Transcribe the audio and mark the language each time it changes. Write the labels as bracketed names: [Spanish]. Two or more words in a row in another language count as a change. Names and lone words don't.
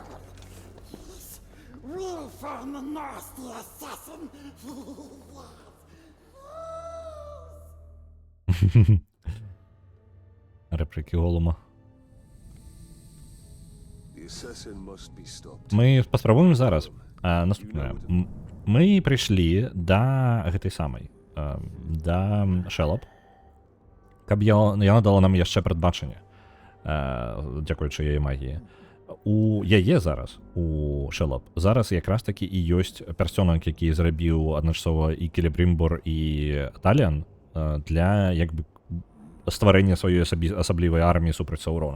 [English] Yes, we'll find the nasty assassin. [Belarusian] Репліки Голума. [English] The assassin must be stopped. [Belarusian] Мы паспрабуем зараз. Наступнае. Мы прыйшлі да гэтай самай, да Шэлап, каб яна дала нам яшчэ прадбачанне, дзякуючы яе магіі. У яе зараз, у Шэлап, зараз якраз такі і ёсць пярсцёнак, які зрабіў адначасова і Келебрымбар, і Таліан для, як бы, стварэння сваёй асаблівай арміі супраць Саурона.